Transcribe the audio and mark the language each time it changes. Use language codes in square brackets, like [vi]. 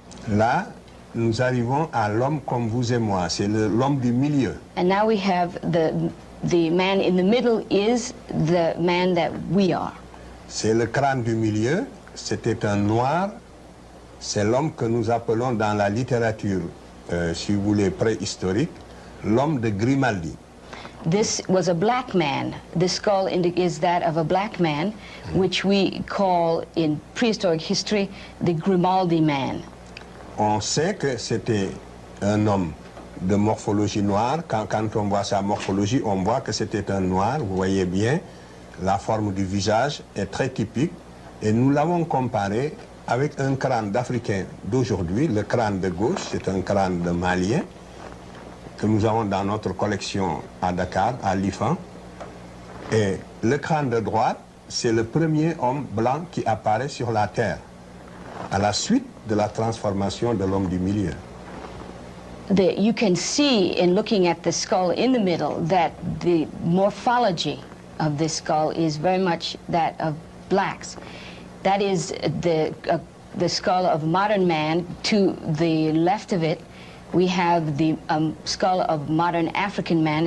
[fr] Là, nous arrivons à l'homme comme vous et moi. C'est l'homme du milieu. [en] And now we have the man in the middle is the man that we are. [fr] C'est le crâne du milieu. C'était un noir. C'est l'homme que nous appelons dans la littérature, si vous voulez, préhistorique, l'homme de Grimaldi. [en] This was a black man. The skull is that of a black man, which we call in prehistoric history the Grimaldi man. [fr] On sait que c'était un homme de morphologie noire. Quand on voit sa morphologie, on voit que c'était un noir. Vous voyez bien, la forme du visage est très typique. Et nous l'avons comparé avec un crâne d'Africain d'aujourd'hui. Le crâne de gauche, c'est un crâne de Malien que nous avons dans notre collection à Dakar, à l'IFAN. Et le crâne de droite, c'est le premier homme blanc qui apparaît sur la Terre, à la suite de la transformation de l'homme du milieu. [en] You can see in looking at the skull in the middle that the morphology of this skull is very much that of blacks. That is the skull of modern man. To the left of it, we have the skull of modern African man.